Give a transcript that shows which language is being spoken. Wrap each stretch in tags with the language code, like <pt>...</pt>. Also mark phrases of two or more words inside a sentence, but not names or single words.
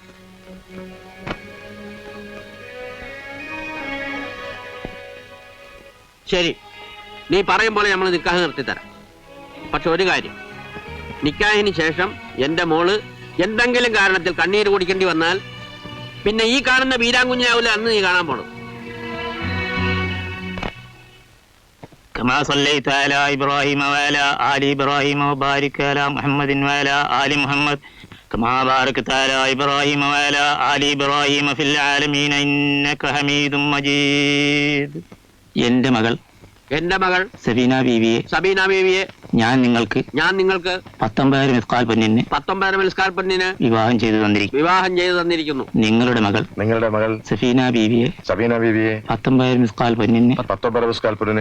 <ml>ശരി, നീ പറയും പോലെ നമ്മൾ നിക്കാഹ് നിർത്തിത്തരാം. പക്ഷെ ഒരു കാര്യം, നിക്കാഹിന് ശേഷം എന്റെ മോള് എന്തെങ്കിലും കാരണത്തിൽ കണ്ണീര് കുടിക്കേണ്ടി വന്നാൽ പിന്നെ ഈ കാണുന്ന വീരാങ്കുഞ്ഞാവൂല അന്ന് നീ കാണാൻ പോണം.</ml> <ar>كما صليت على إبراهيم وعلى آل إبراهيم وبارك على محمد وعلى آل محمد كما باركت على إبراهيم وعلى آل إبراهيم في العالمين إنك حميد مجيد.</ar> <ml>എന്റെ മകൾ സബീന ബീവിയെ ഞാൻ നിങ്ങൾക്ക് 19 മിസ്കാൽ പൊന്നിന് വിവാഹം ചെയ്തു തന്നിരിക്കുന്നു. നിങ്ങളുടെ മകൾ സബീന ബീവിയെ 19 മിസ്കാൽ പൊന്നിന്</ml>